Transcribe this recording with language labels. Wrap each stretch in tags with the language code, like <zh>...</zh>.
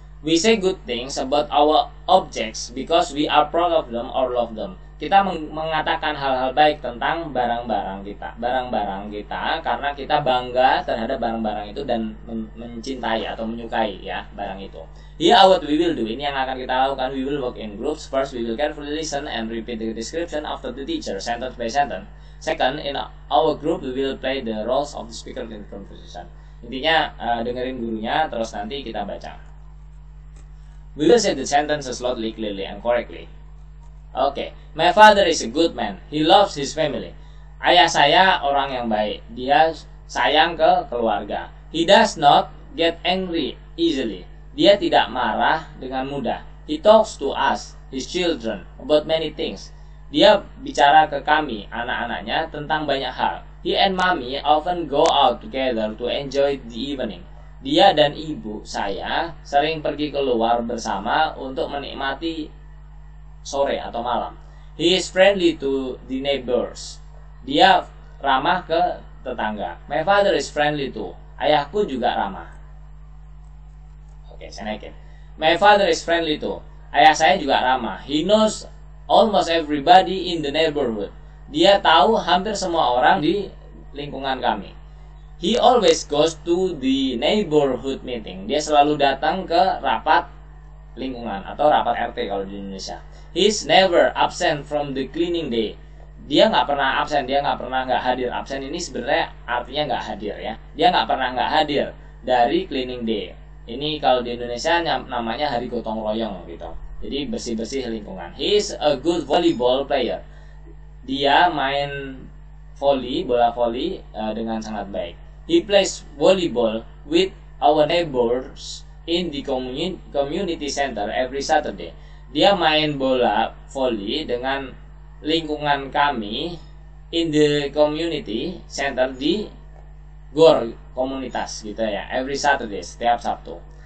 <en>We say good things about our objects because we are proud of them or love them.</en> <id>Kita mengatakan hal-hal baik tentang barang-barang kita karena kita bangga terhadap barang-barang itu dan mencintai atau menyukai ya barang itu.</id> <en>Here what we will do,</en> <id>ini yang akan kita lakukan.</id> <en>We will work in groups. First we will carefully listen and repeat the description after the teacher, sentence by sentence. Second, in our group we will play the roles of the speaker in the conversation.</en> <id>Intinya dengerin gurunya terus nanti kita baca.</id> <en>We will say the sentences loudly, clearly, and correctly. Okay, my father is a good man. He loves his family.</en> <id>Ayah saya orang yang baik. Dia sayang ke keluarga.</id> <en>He does not get angry easily.</en> <id>Dia tidak marah dengan mudah.</id> <en>He talks to us, his children, about many things.</en> <id>Dia bicara ke kami, anak-anaknya, tentang banyak hal.</id> <en>He and mommy often go out together to enjoy the evening.</en> <id>Dia dan ibu saya sering pergi keluar bersama untuk menikmati sore atau malam.</id> <en>He is friendly to the neighbors.</en> <id>Dia ramah ke tetangga.</id> <en>My father is friendly too.</en> <id>Ayahku juga ramah. Oke, saya naikin.</id> <en>My father is friendly too.</en> <id>Ayah saya juga ramah.</id> <en>He knows almost everybody in the neighborhood.</en> <id>Dia tahu hampir semua orang di lingkungan kami.</id> <en>He always goes to the neighborhood meeting.</en> <id>Dia selalu datang ke rapat lingkungan atau rapat RT kalau di Indonesia.</id> <en>He's never absent from the cleaning day.</en> <id>Dia nggak pernah absen, dia nggak pernah nggak hadir. Absen ini sebenarnya artinya nggak hadir ya. Dia nggak pernah nggak hadir dari cleaning day. Ini kalau di Indonesia namanya hari gotong royong gitu. Jadi bersih-bersih lingkungan.</id> <en>He's a good volleyball player.</en> <id>Dia main bola voli dengan sangat baik.</id> <en>He plays volleyball with our neighbors in the community center every Saturday.</en> <id>Dia main bola voli dengan lingkungan kami</id> <en>in the community center</en> <id>di GOR komunitas gitu ya,</id> <en>every Saturday,</en> <id>setiap Sabtu.</id>